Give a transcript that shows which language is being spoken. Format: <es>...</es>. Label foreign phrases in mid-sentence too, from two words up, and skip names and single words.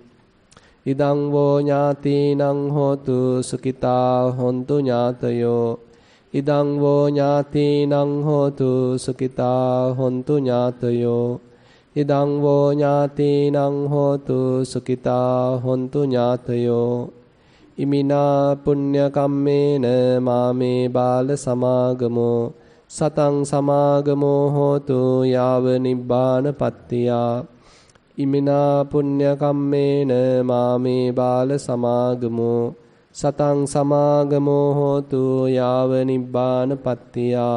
<pi>Idang vo ñātīnaṃ hotu sukitā hontu ñātayo. Idang vo ñātīnaṃ hotu sukitā hontu ñātayo. Idang vo ñātīnaṃ hotu sukitā hontu ñātayo. ඉමිනා පුඤ්ඤ කම්මේන මාමේ බාල සමාගමෝ සතං සමාගමෝ හෝතු යාව නිබ්බාන පත්තියා. ඉමිනා පුඤ්ඤ කම්මේන මාමේ බාල සමාගමෝ සතං සමාගමෝ හෝතු යාව නිබ්බාන පත්තියා.</pi>